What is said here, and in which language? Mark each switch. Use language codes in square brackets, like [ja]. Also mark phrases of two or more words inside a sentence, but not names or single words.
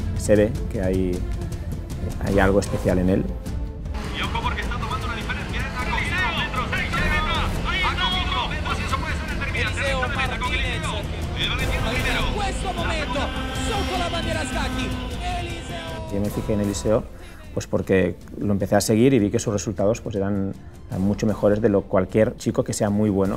[es] se ve que hay algo especial en él. Y ojo porque está tomando una diferencia. Ha cogido 2 metros. Ha cogido 2 metros y eso puede ser determinante. Eliseo Martinez. El valenciano primero. [it] En questo momento, sotto la bandiera a scacchi. [es] Eliseo. Yo me fijé en Eliseo pues porque lo empecé a seguir y vi que sus resultados pues eran mucho mejores de cualquier chico que sea muy bueno.